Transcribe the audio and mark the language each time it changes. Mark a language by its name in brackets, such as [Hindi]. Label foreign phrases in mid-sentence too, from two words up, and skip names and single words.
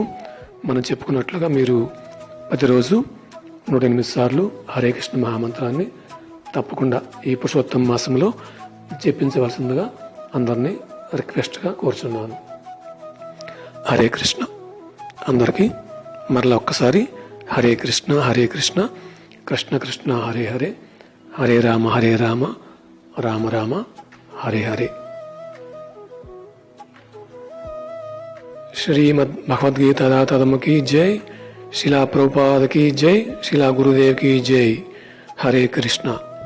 [Telugu] మనం చెప్పుకున్నట్లుగా మీరు ప్రతిరోజు 108 సార్లు హరే కృష్ణ మహామంత్రాన్ని తప్పకుండా ఈ పురుషోత్తమ మాసంలో జపించవలసిందిగా అందరినీ రిక్వెస్ట్గా కోరుచున్నాను. [Sanskrit] హరే కృష్ణ. [Telugu] అందరికీ మరలా ఒక్కసారి [Sanskrit] హరే కృష్ణ హరే కృష్ణ కృష్ణ కృష్ణ హరే హరే, హరే రామ రామ రామ హరే హరే. [Hindi] श्रीमद् भगवद्गीता दातादम की जय, शिला प्रभुपाद की जय, शिला गुरुदेव की जय. हरे कृष्णा.